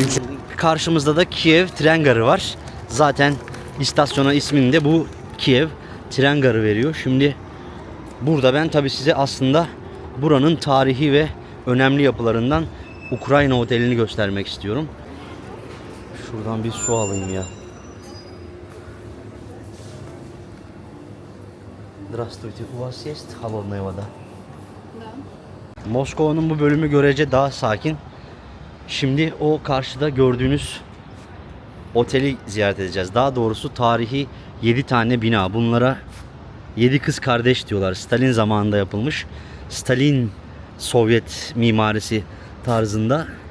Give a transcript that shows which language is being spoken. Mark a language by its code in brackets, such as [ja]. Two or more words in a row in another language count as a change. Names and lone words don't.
[tr] Karşımızda da Kiev tren garı var. Zaten istasyona ismini de bu Kiev tren garı veriyor. Şimdi burada ben tabii size aslında buranın tarihi ve önemli yapılarından Ukrayna Oteli'ni göstermek istiyorum. Şuradan bir su alayım ya. [ru] Здравствуйте, у вас есть холодная вода? [tr] Moskova'nın bu bölümü görece daha sakin. Şimdi o karşıda gördüğünüz oteli ziyaret edeceğiz. Daha doğrusu tarihi 7 tane bina. Bunlara 7 kız kardeş diyorlar. Stalin zamanında yapılmış. Stalin Sovyet mimarisi tarzında.